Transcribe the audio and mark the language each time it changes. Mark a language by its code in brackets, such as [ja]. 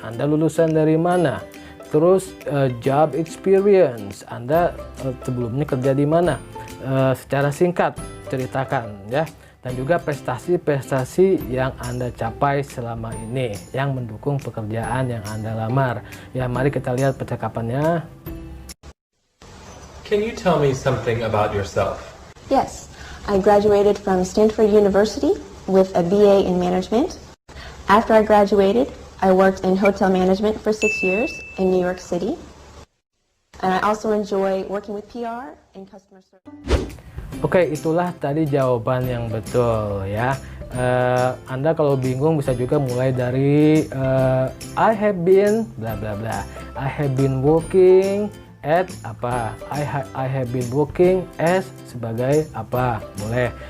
[id] Anda lulusan dari mana? Terus job experience. Anda sebelumnya kerja di mana? Secara singkat ceritakan ya. Dan juga prestasi-prestasi yang Anda capai selama ini yang mendukung pekerjaan yang Anda lamar. Ya, mari kita lihat percakapannya. [en] Can you tell me something about yourself? Yes, I graduated from Stanford University with a BA in management. After I graduated, I worked in hotel management for 6 years in New York City. And I also enjoy working with PR and customer service. [id] Oke, itulah tadi jawaban yang betul ya. Anda kalau bingung bisa juga mulai dari [en] I have been bla bla bla. I have been working at apa, I have been working as [id] sebagai apa, boleh.